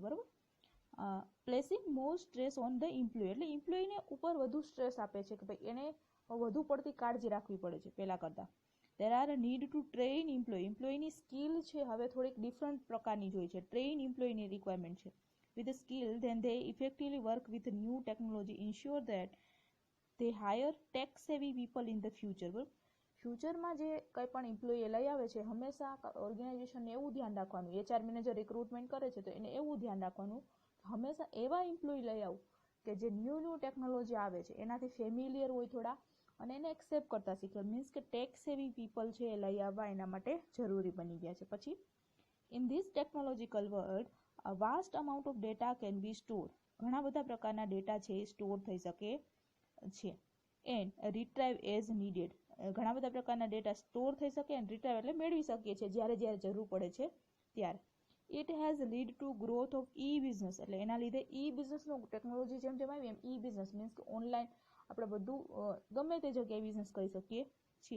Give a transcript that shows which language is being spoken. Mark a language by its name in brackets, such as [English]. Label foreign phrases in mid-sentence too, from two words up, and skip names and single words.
[English] બરાબર. placing more stress on the employee. [Gujarati] એટલે એમ્પ્લોયને ઉપર વધુ સ્ટ્રેસ આપે છે કે ભાઈ એને વધુ પડતી કાળજી રાખવી પડે છે પહેલા કરતાં. [English] there are need to train employee. employeeની skill [Gujarati] છે હવે થોડીક ડિફરન્ટ પ્રકારની જોઈએ છે. [English] train employeeની requirement [Gujarati] છે. [English] with a skill then they effectively work with new technology, ensure that they hire tech savvy people in the future. [Gujarati] બરાબર. ફ્યુચરમાં જે કંઈ પણ એમ્પ્લોય લઈ આવે છે, હંમેશા ઓર્ગેનાઇઝેશનને એવું ધ્યાન રાખવાનું, HR મેનેજર રિક્રુટમેન્ટ કરે છે તો એને એવું ધ્યાન રાખવાનું હંમેશા એવા એમ્પ્લોય લઈ આવું કે જે [English] new technology [Gujarati] આવે છે એનાથી ફેમિલિયર હોય થોડા, અને એને એક્સેપ્ટ કરતા શીખે. મીન્સ કે [English] tech savvy people [Gujarati] છે એ લઈ આવવા એના માટે જરૂરી બની ગયા છે. [English] પછી in this technological world a vast amount of data can be stored. [Gujarati] ઘણા બધા પ્રકારના ડેટા છે એ સ્ટોર થઈ શકે છે. [English] and retrieve as needed. [Gujarati] ઘણા બધા પ્રકારના ડેટા સ્ટોર થઈ શકે અને રિટ્રાઈવ એટલે મેળવી શકીએ છીએ જ્યારે જરૂર પડે છે ત્યારે. [English] it has led to growth of business. [Gujarati] એટલે એના લીધે બિઝનેસનો ટેકનોલોજી જેમ જેમ આવી એમ [English] business means [Gujarati] કે ઓનલાઈન આપણે બધું ગમે તે જગ્યાએ બિઝનેસ કરી શકીએ છીએ.